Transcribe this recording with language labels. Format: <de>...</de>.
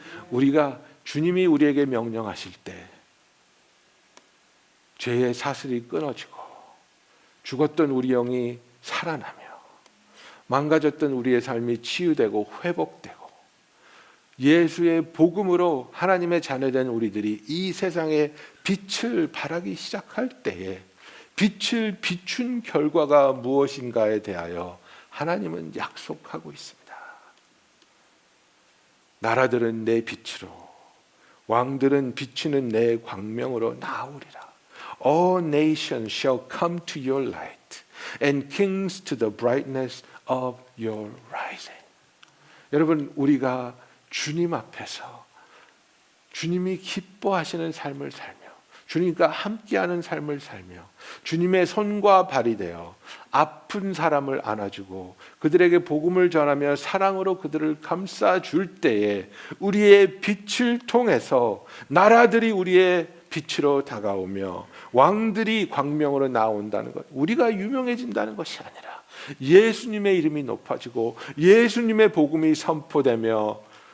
<ko>우리가 주님이 우리에게 명령하실 때 죄의 사슬이 끊어지고 죽었던 우리 영이 살아나며 망가졌던 우리의 삶이 치유되고 회복되고 예수의 복음으로 하나님의 자녀된 우리들이 이 세상에 빛을 발하기 시작할 때에 빛을 비춘 결과가 무엇인가에 대하여 하나님은 약속하고 있습니다. 나라들은 내 빛으로, 왕들은 비추는 내 광명으로 나오리라.</ko> <en>All nations shall come to your light, and kings to the brightness of your rising.</en> <ko>여러분, 우리가 주님 앞에서 주님이 기뻐하시는 삶을 살며 주님과 함께하는 삶을 살며 주님의 손과 발이 되어 아픈 사람을 안아주고 그들에게 복음을 전하며 사랑으로 그들을 감싸줄 때에 우리의 빛을 통해서 나라들이 우리의 빛으로 다가오며 왕들이 광명으로 나온다는 것, 우리가 유명해진다는 것이 아니라 예수님의 이름이 높아지고 예수님의 복음이 선포되며</ko>